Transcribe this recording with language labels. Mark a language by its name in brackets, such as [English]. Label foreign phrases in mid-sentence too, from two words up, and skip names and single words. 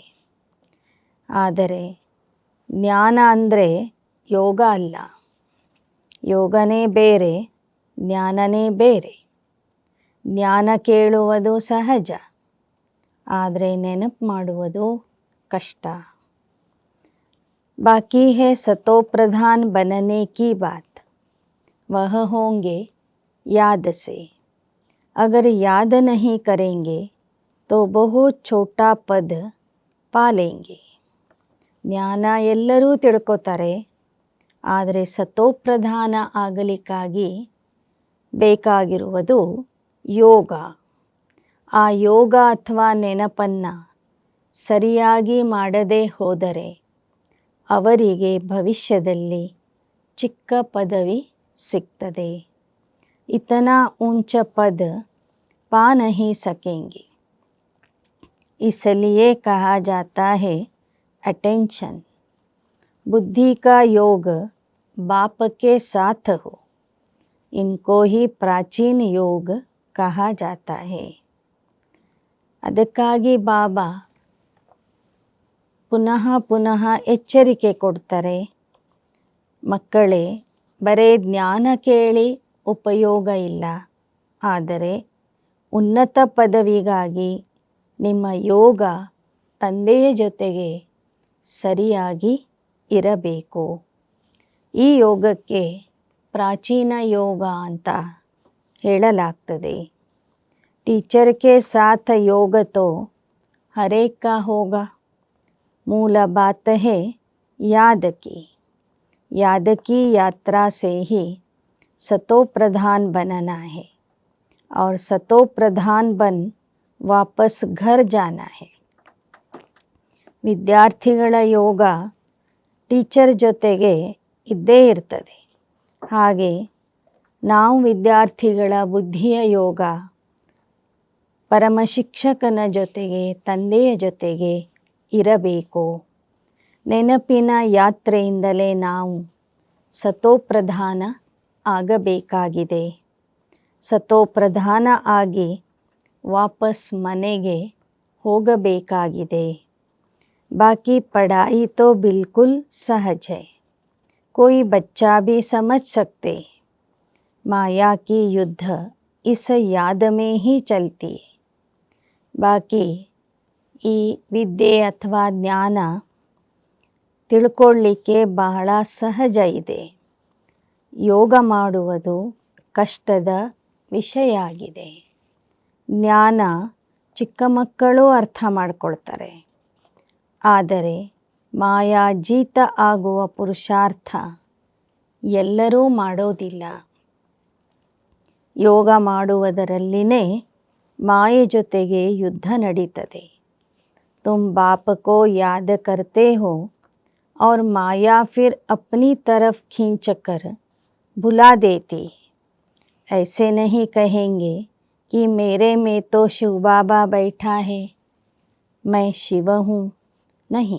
[Kannada] ಆದರೆ ಜ್ಞಾನ ಅಂದರೆ ಯೋಗ ಅಲ್ಲ. ಯೋಗನೇ ಬೇರೆ, ಜ್ಞಾನನೇ ಬೇರೆ. ಜ್ಞಾನ ಕೇಳುವುದು ಸಹಜ, ಆದರೆ ನೆನಪು ಮಾಡುವುದು ಕಷ್ಟ. [Hindi] ಬಾಕಿ है सतो प्रधान बनने की बात, वह होंगे याद से. अगर याद नहीं करेंगे तो बहुत छोटा पद ಪಾಲೇಂಗೆ. [Kannada] ಜ್ಞಾನ ಎಲ್ಲರೂ ತಿಳ್ಕೊತಾರೆ, ಆದರೆ ಸತೋಪ್ರಧಾನ ಆಗಲಿಕ್ಕಾಗಿ ಬೇಕಾಗಿರುವುದು ಯೋಗ. ಆ ಯೋಗ ಅಥವಾ ನೆನಪನ್ನು ಸರಿಯಾಗಿ ಮಾಡದೇ ಹೋದರೆ ಅವರಿಗೆ ಭವಿಷ್ಯದಲ್ಲಿ ಚಿಕ್ಕ ಪದವಿ ಸಿಗ್ತದೆ. [Hindi] ಇತನಾ ऊंच पद पा नहीं सकेंगे. इसलिए कहा जाता है अटेंशन. बुद्धि का योग बाप के साथ हो, इनको ही प्राचीन योग कहा जाता है. [Kannada] ಅದಕ್ಕಾಗಿ ಬಾಬಾ ಪುನಃ ಪುನಃ ಎಚ್ಚರಿಕೆ ಕೊಡ್ತಾರೆ, ಮಕ್ಕಳೇ, ಬರೇ ಜ್ಞಾನ ಕೇಳಿ ಉಪಯೋಗ ಇಲ್ಲ, ಆದರೆ ಉನ್ನತ ಪದವಿಗಾಗಿ ನಿಮ್ಮ ಯೋಗ ತಂದೆಯ ಜೊತೆಗೆ ಸರಿಯಾಗಿ ಇರಬೇಕು. ಈ ಯೋಗಕ್ಕೆ ಪ್ರಾಚೀನ ಯೋಗ ಅಂತ ಹೇಳಲಾಗ್ತದೆ. [Hindi] टीचर के साथ योग तो हरेक का होगा. मूल बात है याद की. याद की यात्रा से ही सतो प्रधान बनना है और सतो प्रधान बन वापस घर जाना है. [Kannada] ವಿದ್ಯಾರ್ಥಿಗಳ ಯೋಗ ಟೀಚರ್ ಜೊತೆಗೆ ಇದ್ದೇ ಇರ್ತದೆ. ಹಾಗೆ ನಾವು ವಿದ್ಯಾರ್ಥಿಗಳ ಬುದ್ಧಿಯ ಯೋಗ ಪರಮ ಶಿಕ್ಷಕನ ಜೊತೆಗೆ, ತಂದೆಯ ಜೊತೆಗೆ ಇರಬೇಕು. ನೆನಪಿನ ಯಾತ್ರೆಯಿಂದಲೇ ನಾವು ಸತೋಪ್ರಧಾನ ಆಗಬೇಕಾಗಿದೆ. ಸತೋಪ್ರಧಾನ ಆಗಿ ವಾಪಸ್ ಮನೆಗೆ ಹೋಗಬೇಕಾಗಿದೆ. [Hindi] बाकी पढ़ाई तो बिल्कुल सहज है, कोई बच्चा भी समझ सकते. माया की युद्ध इस याद में ही चलती है. [Kannada] ಬಾಕಿ ಈ ವಿದ್ಯೆ ಅಥವಾ ಜ್ಞಾನ ತಿಳ್ಕೊಳ್ಳಿಕ್ಕೆ ಬಹಳ ಸಹಜ ಇದೆ. ಯೋಗ ಮಾಡುವುದು ಕಷ್ಟದ ವಿಷಯ ಆಗಿದೆ. ಜ್ಞಾನ ಚಿಕ್ಕ ಮಕ್ಕಳು ಅರ್ಥ ಮಾಡ್ಕೊಳ್ತಾರೆ, ಆದರೆ ಮಾಯಾಜೀತ ಆಗುವ ಪುರುಷಾರ್ಥ ಎಲ್ಲರೂ ಮಾಡೋದಿಲ್ಲ. ಯೋಗ ಮಾಡುವುದರಲ್ಲಿನೇ ಮಾಯೆ ಜೊತೆಗೆ ಯುದ್ಧ ನಡೀತದೆ. [Hindi] तुम बाप को याद करते हो और माया फिर अपनी तरफ खींचकर भुला देती. ऐसे नहीं कहेंगे कि मेरे में तो शिव बाबा बैठा है, मैं शिव हूँ.